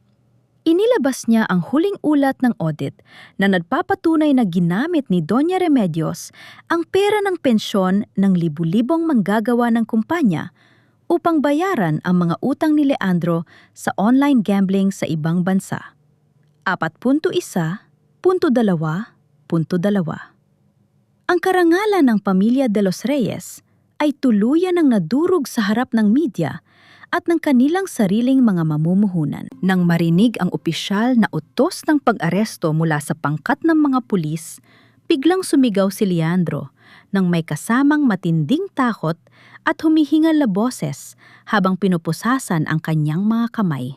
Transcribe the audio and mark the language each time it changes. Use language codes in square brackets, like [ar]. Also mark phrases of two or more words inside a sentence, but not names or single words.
[tl] Inilabas niya ang huling ulat ng audit na nagpapatunay na ginamit ni Doña Remedios ang pera ng pensyon ng libu-libong manggagawa ng kumpanya upang bayaran ang mga utang ni Leandro sa [en] online gambling [tl] sa ibang bansa. 4.1.2.2 Ang karangalan ng pamilya de los Reyes ay tuluyan ng nadurog sa harap ng media at ng kanilang sariling mga mamumuhunan. Nang marinig ang opisyal na utos ng pag-aresto mula sa pangkat ng mga pulis, biglang sumigaw si Leandro nang may kasamang matinding takot at humihingal na boses habang pinupusasan ang kanyang mga kamay.